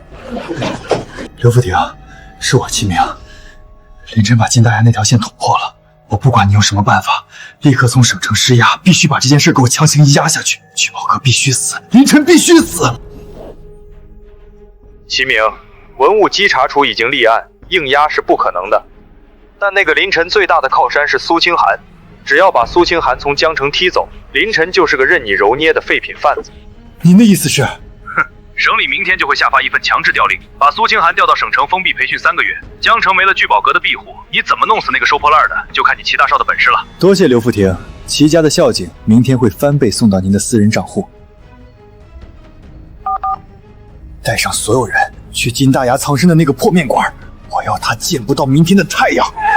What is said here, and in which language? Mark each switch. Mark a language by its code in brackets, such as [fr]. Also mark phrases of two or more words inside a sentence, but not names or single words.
[zh] 劉副庭，是我齊明，林晨把金大牙那條線捅破了。我不管你用什麼辦法，立刻從省城施壓，必須把這件事給我強行壓下去。聚寶哥必須死，林晨必須死。齊明，文物稽查處已經立案，硬壓是不可能的。但那個林晨最大的靠山是蘇清寒，只要把蘇清寒從江城踢走，林晨就是個任你揉捏的廢品販子。您的意思是？省裡明天就會下發一份強制調令，把蘇清寒調到省城封閉培訓3個月。江城沒了聚寶閣的庇護，你怎麼弄死那個收破爛的，就看你齊大少的本事了。多謝劉副庭，齊家的孝敬明天會翻倍送到您的私人賬戶。帶上所有人去金大牙藏身的那個破面館，我要他見不到明天的太陽。